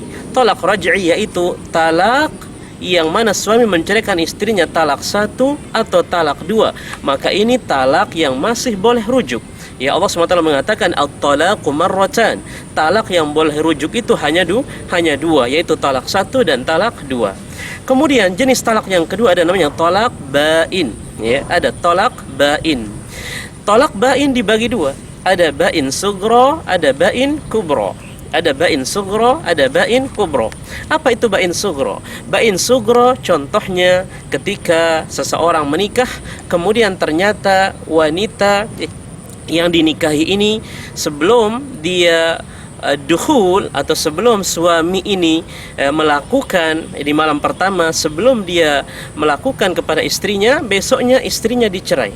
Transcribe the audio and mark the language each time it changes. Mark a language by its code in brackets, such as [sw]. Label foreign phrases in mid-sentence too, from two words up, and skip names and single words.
[id] Talak raj'i yaitu talak yang mana suami menceraikan istrinya talak 1 atau talak 2, maka ini talak yang masih boleh rujuk. Allah SWT mengatakan [ar] at-talaqu marratan. [id] Talak yang boleh rujuk itu hanya dua, yaitu talak 1 dan talak 2. Kemudian jenis talak yang kedua ada namanya talak ba'in. Ada talak ba'in. Talak ba'in dibagi dua. Ada [ar] ba'in sughra, [id] ada [ar] ba'in kubra. [id] Ada [ar] ba'in sughra, [id] ada [ar] ba'in kubra. [id] Apa itu [ar] ba'in sughra? Ba'in sughra [id] contohnya ketika seseorang menikah, kemudian ternyata wanita yang dinikahi ini sebelum dia dukhul atau sebelum suami ini melakukan di malam pertama, sebelum dia melakukan kepada istrinya, besoknya istrinya dicerai.